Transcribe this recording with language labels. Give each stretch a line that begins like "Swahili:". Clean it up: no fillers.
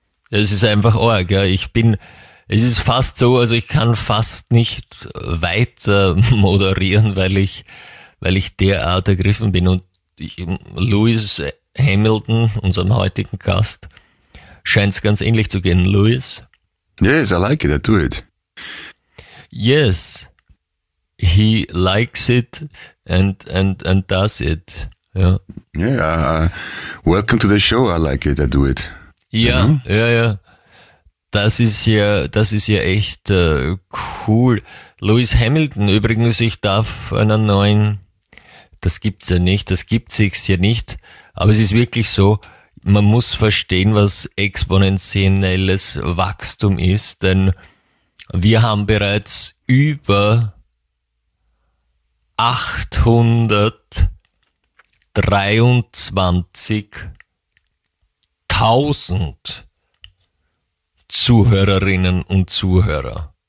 German: Das ist einfach arg. Ja. Es ist fast so, also ich kann fast nicht weiter moderieren, weil ich derart ergriffen bin. Und Lewis Hamilton, unserem heutigen Gast, scheint es ganz ähnlich zu gehen. Lewis?
English: Yes, I like it, I do it. Yes, he likes it and does it.
German: Ja.
English: Yeah, welcome to the show, I like it, I do it.
German: Ja, mhm. Ja, ja. Das ist ja echt cool. Lewis Hamilton übrigens, ich darf einen neuen, das gibt's ja nicht, das gibt's ja nicht, aber es ist wirklich so, man muss verstehen, was exponentielles Wachstum ist, denn wir haben bereits über 823.000 Zuhörerinnen und Zuhörer.